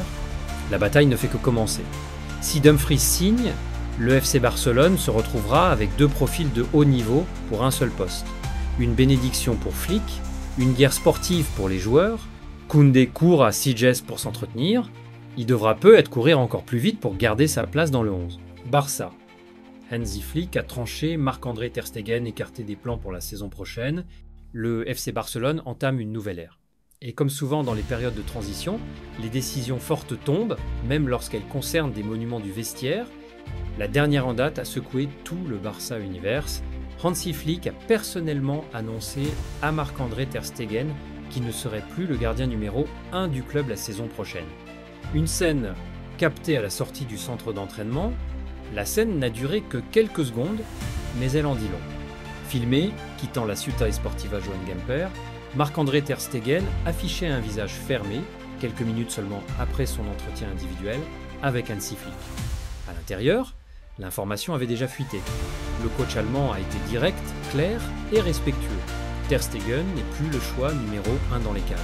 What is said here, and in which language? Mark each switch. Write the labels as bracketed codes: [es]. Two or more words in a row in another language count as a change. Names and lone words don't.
[fr] La bataille ne fait que commencer. Si Dumfries signe, le FC Barcelone se retrouvera avec 2 profils de haut niveau pour un seul poste. Une bénédiction pour Flick, une guerre sportive pour les joueurs. Koundé court à Sitges pour s'entretenir. Il devra peut-être courir encore plus vite pour garder sa place dans le 11. Barça. Hansi Flick a tranché, Marc-André Ter Stegen écarté des plans pour la saison prochaine. Le FC Barcelone entame une nouvelle ère. Et comme souvent dans les périodes de transition, les décisions fortes tombent, même lorsqu'elles concernent des monuments du vestiaire. La dernière en date a secoué tout le Barça Universe. Hansi Flick a personnellement annoncé à Marc-André Ter Stegen qu'il ne serait plus le gardien numéro 1 du club la saison prochaine. Une scène captée à la sortie du centre d'entraînement. La scène n'a duré que quelques secondes, mais elle en dit long. Filmé, quittant la Ciutat Esportiva Joan Gamper, Marc-André Ter Stegen affichait un visage fermé, quelques minutes seulement après son entretien individuel, avec Hansi Flick. À l'intérieur, l'information avait déjà fuité. Le coach allemand a été direct, clair et respectueux. Ter Stegen n'est plus le choix numéro 1 dans les cages.